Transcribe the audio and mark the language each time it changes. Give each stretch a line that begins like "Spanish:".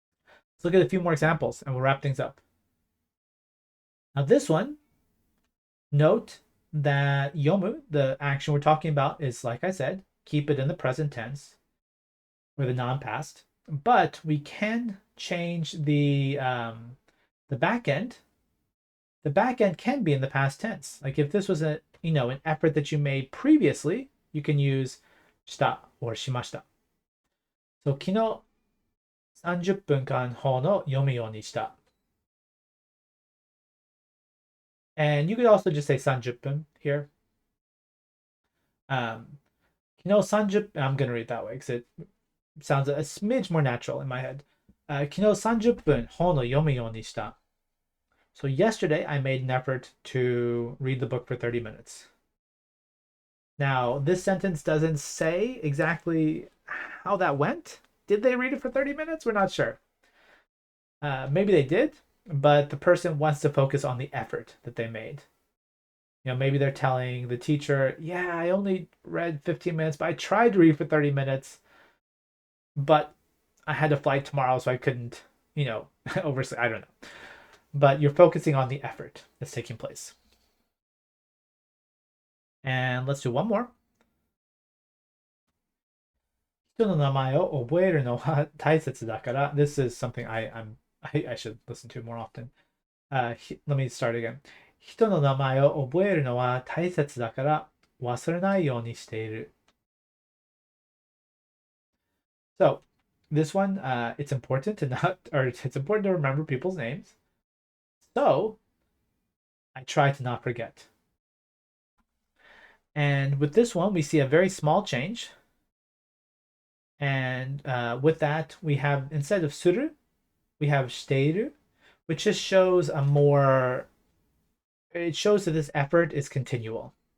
English: Let's look at a few more examples and we'll wrap things up. Now, this one, note that yomu, the action we're talking about, is, like I said, keep it in the present tense or the non-past, but we can change the back end. The back end can be in the past tense. Like if this was an effort that you made previously, you can use した or しました.
Japanese: So 昨日30分間本を読むようにした.
English: And you could also just say 30分 here.
Japanese: 昨日30,
English: I'm going to read it that way because it sounds a smidge more natural in my head.
Japanese: 昨日30分本を読むようにした.
English: So yesterday I made an effort to read the book for 30 minutes. Now, this sentence doesn't say exactly how that went. Did they read it for 30 minutes? We're not sure. Maybe they did, but the person wants to focus on the effort that they made. Maybe they're telling the teacher, yeah, I only read 15 minutes, but I tried to read for 30 minutes, but I had a flight tomorrow, so I couldn't, oversleep. I don't know. But you're focusing on the effort that's taking place. And let's do one more.
Japanese: 人の名前を覚えるのは大切だから
English: This is something I should listen to more often. Let me start again.
Japanese: 人の名前を覚えるのは大切だから忘れないようにしている.
English: So, this one, it's important to remember people's names. So, I try to not forget. And with this one, we see a very small change. And with that, we have, instead of suru, we have shiteiru, which just shows a more, it shows that this effort is continual.